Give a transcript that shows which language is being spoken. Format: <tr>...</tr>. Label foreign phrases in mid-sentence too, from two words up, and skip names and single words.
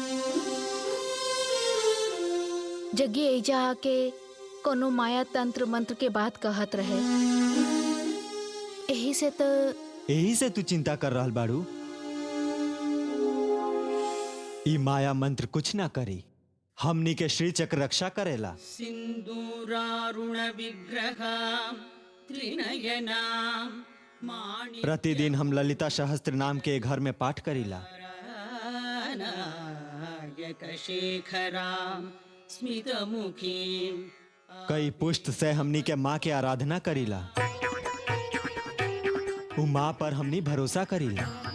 <bho>जग्गी एजा आके कोनो माया तंत्र मंत्र के बात कहत रहे। यही से तू चिंता कर रहल बाड़ू? ई माया मंत्र कुछ ना करी, हमनी के श्री चक्र रक्षा करेला।</bho> <sa>सिंदूरारुण विग्रहम त्रिनयनाम माणिक्य</sa> <bho>प्रतिदिन हम ललिता सहस्त्र नाम के घर में पाठ करीला।</bho> <sa>शेखराम स्मितमुखीम</sa> <bho>कई पुष्ट से हमनी के माँ के आराधना करीला। उ माँ पर हमनी भरोसा करीला।</bho>